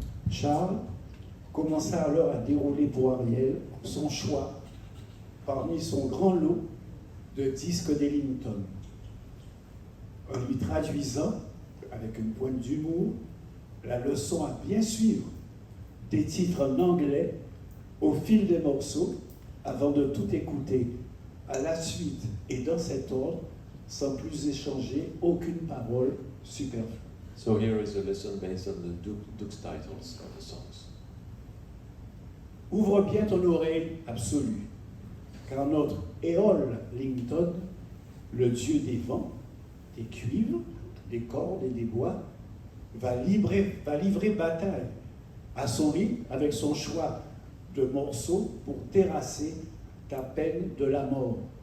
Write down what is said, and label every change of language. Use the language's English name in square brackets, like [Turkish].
[French] Charles commença alors à dérouler pour Ariel son choix parmi son grand lot de disques d'Ellington, en lui traduisant, avec une pointe d'humour, la leçon à bien suivre des titres en anglais au fil des morceaux avant de tout écouter à la suite et dans cet ordre sans plus échanger aucune parole superflue. [English] So here is a lesson based on the Duke's titles of the songs. [French] Ouvre bien ton oreille absolue, car notre Ellington, le dieu des vents, des cuivres, des cordes et des bois, va livrer bataille à son rythme avec son choix de morceaux pour terrasser ta peine de la mort.